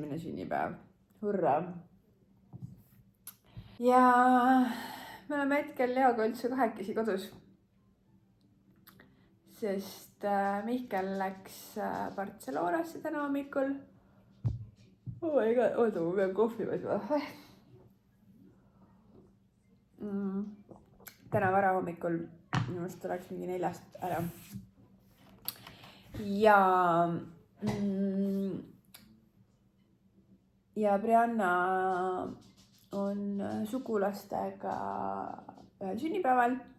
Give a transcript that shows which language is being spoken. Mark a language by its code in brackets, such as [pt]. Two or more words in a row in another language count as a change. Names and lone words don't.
[et] sünnipäev. Hurra! Ja me oleme hetkel Leoga üldse kahekesi kodus. Sest Mihkel läks Barcelonasse täna hommikul. [en] Oh my god, [et] oota, ma pean kohvi võtma. Täna vara hommikul. Minu arust oleks mingi 4 ära. Ja Brianna on sugulastega ühel sünnipäeval.